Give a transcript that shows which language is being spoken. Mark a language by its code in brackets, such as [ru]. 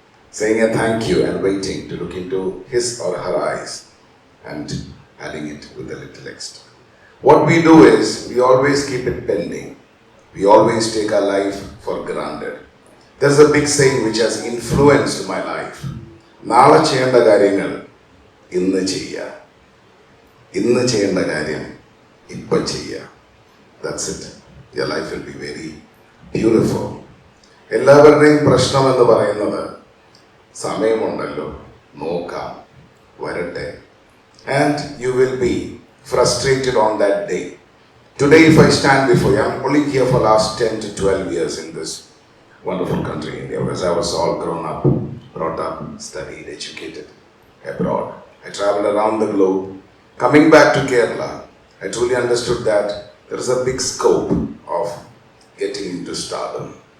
[en] Saying a thank you and waiting to look into his or her eyes and adding it with a little extra. What we do is, we always keep it pending. We always take our life for granted. There's a big saying which has influenced my life. [ml] നാളെ ചെയ്യേണ്ട കാര്യങ്ങൾ ഇന്ന് ചെയ്യുക, ഇന്ന് ചെയ്യേണ്ട കാര്യം ഇപ്പം ചെയ്യുക. [en] That's it. Your life will be very beautiful. [ml] എല്ലാവരുടെയും പ്രശ്നം എന്ന് പറയുന്നത് സമയമുണ്ടല്ലോ, നോക്കാം, വരട്ടെ. [en] And you will be frustrated on that day. Today if I stand before you, I'm only here for last 10 to 12 years in this wonderful country, India, because I was all grown up, brought up, studied, educated abroad. I traveled around the globe. Coming back to Kerala, I truly understood that there is a big scope of getting into stardom.